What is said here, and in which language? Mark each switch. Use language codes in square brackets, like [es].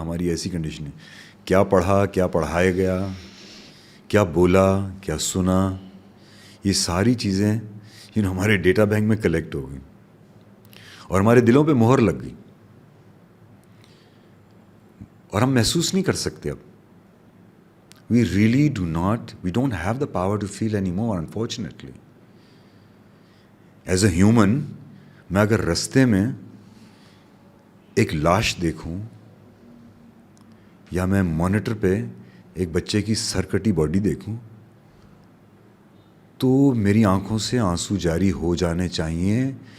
[ur] ہماری ایسی کنڈیشن ہے، کیا پڑھا، کیا پڑھایا گیا، کیا بولا، کیا سنا، یہ ساری چیزیں ہمارے ڈیٹا بینک میں کلیکٹ ہو گئی اور ہمارے دلوں پہ مہر لگ گئی، اور ہم محسوس نہیں کر سکتے. [en] اب we really we don't have the power to feel any more unfortunately. As a human, [ur] میں اگر رستے میں ایک لاش دیکھوں یا میں مانیٹر پہ ایک بچے کی سر کٹی باڈی دیکھوں، تو میری آنکھوں سے آنسو جاری ہو جانے چاہیے.